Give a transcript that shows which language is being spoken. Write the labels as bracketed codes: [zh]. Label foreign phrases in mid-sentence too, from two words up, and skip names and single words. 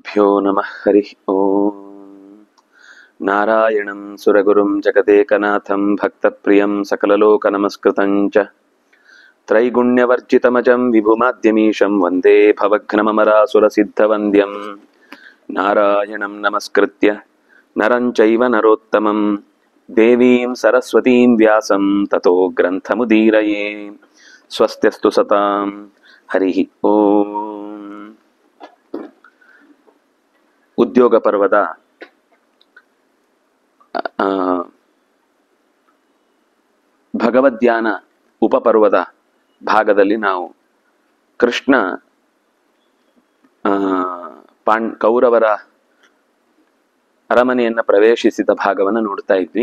[sa] श्रीगुरुभ्यो नमः हरिः ओम्। नारायणं सुरगुरुं जगदेकनाथं भक्तप्रियं सकललोकनमस्कृतं च त्रैगुण्यवर्जितमजं विभुमाद्यमीशं वन्दे भवघ्नममरासुरसिद्धवन्द्यं। नारायणं नमस्कृत्य नरं चैव नरोत्तमं देवीं सरस्वतीं व्यासं ततो ग्रन्थमुदीरये। स्वस्त्यस्तु सतां हरिः ओम्। [kn] ಉದ್ಯೋಗ ಪರ್ವದ ಭಗವದ್ಧ್ಯಾನ ಉಪಪರ್ವದ ಭಾಗದಲ್ಲಿ ನಾವು ಕೃಷ್ಣ ಕೌರವರ ಅರಮನೆಯನ್ನು ಪ್ರವೇಶಿಸಿದ ಭಾಗವನ್ನು ನೋಡ್ತಾ ಇದ್ವಿ.